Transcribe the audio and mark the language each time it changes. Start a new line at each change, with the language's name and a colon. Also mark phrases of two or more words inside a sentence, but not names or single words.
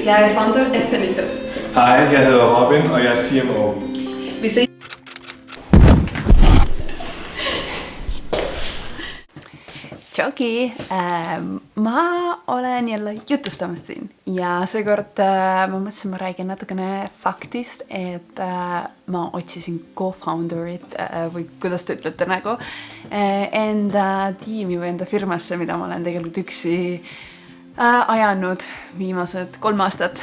Danish: Jeg er founder af Fennikfit. Hej, jeg hedder Robin, og jeg er CMO. Vi ses.
Estonian: Tšauki! Ma olen jälle jutustamas siin ja seekord ma mõtlesin, ma räägin natukene faktist, et ma otsisin co-founderit või kuidas te ütlete nagu enda tiimi või enda firmasse, mida ma olen tegelikult üksi ajanud viimased 3 aastat.